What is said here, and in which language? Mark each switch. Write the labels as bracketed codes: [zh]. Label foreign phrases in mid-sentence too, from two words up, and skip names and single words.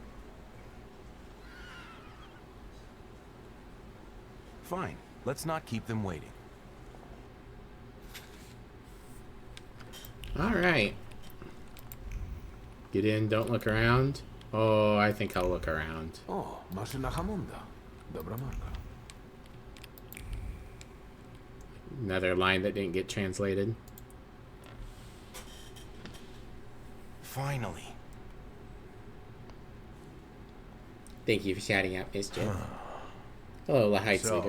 [en] Fine. Let's not keep them waiting. Alright. Get in, don't look around. Oh, I think I'll look around. [pl] Oh, maszyna Hamonda. Dobra marka. [en] Another line that didn't get translated. Finally. Thank you for shouting out, Mischief. Hello, Lehites leader.